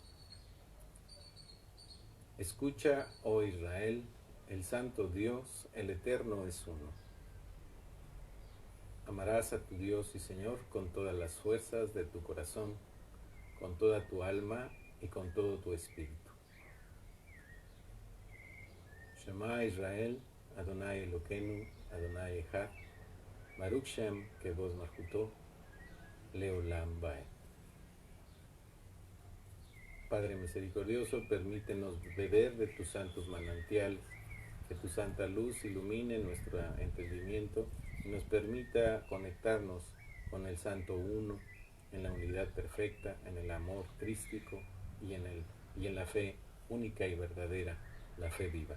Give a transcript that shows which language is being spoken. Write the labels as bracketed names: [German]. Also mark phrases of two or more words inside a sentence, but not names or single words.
[Spanish] Escucha, oh Israel, el Santo Dios, el Eterno es uno. Amarás a tu Dios y Señor con todas las fuerzas de tu corazón, con toda tu alma y con todo tu espíritu. [Hebrew] שמע ישראל, אדוני אלוקינו, אדוני אחד, ברוך שם כבוד מלכותו, לעולם ועד. [Spanish] Padre misericordioso, permítenos beber de tus santos manantiales, que tu santa luz ilumine nuestro entendimiento y nos permita conectarnos con el Santo Uno, en la unidad perfecta, en el amor crístico y en la fe única y verdadera, la fe viva.